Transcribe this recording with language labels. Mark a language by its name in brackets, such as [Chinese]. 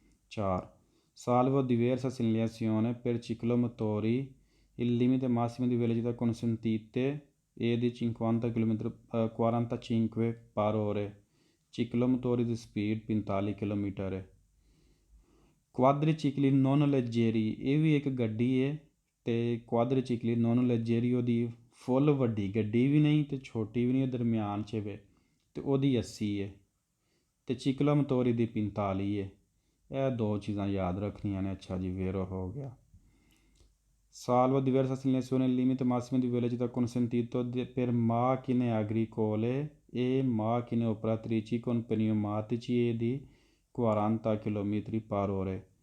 [Italian] 4 salvo diversa segnalazione per ciclomotori il limite massimo di velocità consentite è di 50 km 45 per ore, ciclomotori di speed 45 km ਹੈ। [Punjabi] ਕੁਆਦਰੀਚਿਕਲੀ non ਲੈਜੇਰੀ ਇਹ ਵੀ ਇੱਕ ਗੱਡੀ ਹੈ, ਅਤੇ ਕੁਆਦਰੀਚਿਕਲੀ non ਲੈਜੇਰੀ ਉਹਦੀ ਫੁੱਲ ਵੱਡੀ ਗੱਡੀ ਵੀ ਨਹੀਂ ਅਤੇ ਛੋਟੀ ਵੀ ਨਹੀਂ, ਦਰਮਿਆਨ 'ਚ ਵੇ, ਅਤੇ ਉਹਦੀ 80 ਹੈ, ਅਤੇ ਚਿਕਲੋਮਤੋਰੀ ਦੀ 45 ਹੈ। ਇਹ ਦੋ ਚੀਜ਼ਾਂ ਯਾਦ ਰੱਖਣੀਆਂ ਨੇ। ਅੱਛਾ ਜੀ, ਫਿਰ ਉਹ ਹੋ ਗਿਆ। [Italian] Salvo diversa segnalazione il limite massimo di velocità consentito per macchine agricole e macchine operatrici con pneumatici è di 40 km per ore।